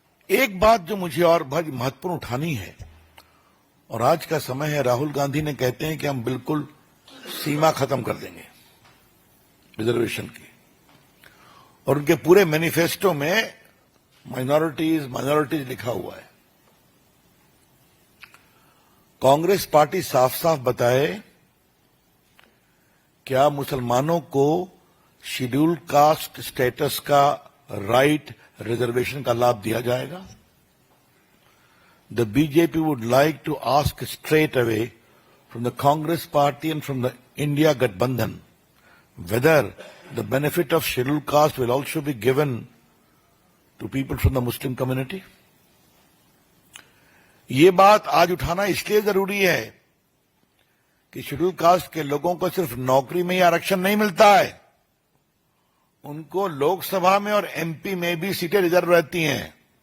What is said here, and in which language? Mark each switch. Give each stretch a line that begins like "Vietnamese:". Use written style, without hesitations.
Hindi: एक बात जो मुझे और बहुत महत्वपूर्ण उठानी है, और आज का समय है, राहुल गांधी ने कहते हैं कि हम बिल्कुल सीमा खत्म कर देंगे रिजर्वेशन की, और उनके पूरे मैनिफेस्टो में माइनॉरिटीज लिखा हुआ है। कांग्रेस पार्टी साफ साफ बताए, क्या मुसलमानों को शेड्यूल्ड कास्ट स्टेटस का राइट, रिजर्वेशन का लाभ दिया जाएगा?
English: The BJP would like to ask straight away from the Congress party and from the India Gathbandhan whether the benefit of scheduled caste will also be given to people from the Muslim community.
Hindi: ये बात आज उठाना इसलिए जरूरी है कि schedule caste के लोगों को सिर्फ नौकरी में ही आरक्षण नहीं मिलता है, उनको लोकसभा में और एमपी में भी सीटें रिजर्व रहती हैं।